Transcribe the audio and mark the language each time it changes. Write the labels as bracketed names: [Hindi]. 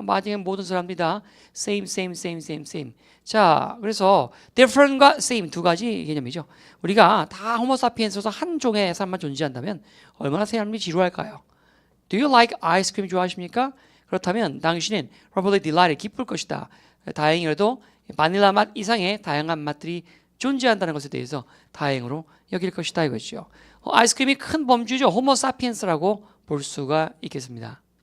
[Korean] 마지막에 모든 사람들이 다 same. 자, 그래서 different과 same 두 가지 개념이죠. 우리가 다 호모사피엔스로서 한 종의 사람만 존재한다면 얼마나 사람들이 지루할까요? [English] Do you like ice cream [Korean] 좋아하십니까? 그렇다면 당신은 [English] probably delighted, [Korean] 기쁠 것이다. 다행히라도 바닐라 맛 이상의 다양한 맛들이 존재한다는 것에 대해서 다행으로 여길 것이다 이거죠. 아이스크림이 큰 범주죠. 호모사피엔스라고 볼 수가 있겠습니다.